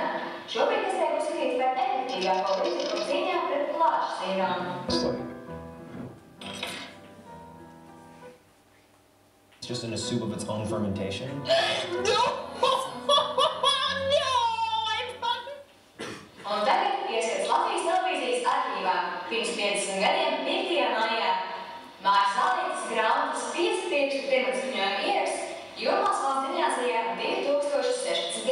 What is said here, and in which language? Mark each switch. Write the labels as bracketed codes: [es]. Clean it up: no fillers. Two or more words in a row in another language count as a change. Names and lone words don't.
[lv] Šobrīd tas tiek uzskatīts par efektīvāko līdzekli cīņā pret plāšu sindromu. [en] It's just in a soup of its own fermentation. [lv] Un tagad ieskats Latvijas televīzijas arhīvā. Pirms 50 gadiem, 5. maijā, Māris Zālītes grāmatas 5 pirkstu pirmatskaņojuma ieraksts Jūrmālas valsts ģimnāzijā 2016.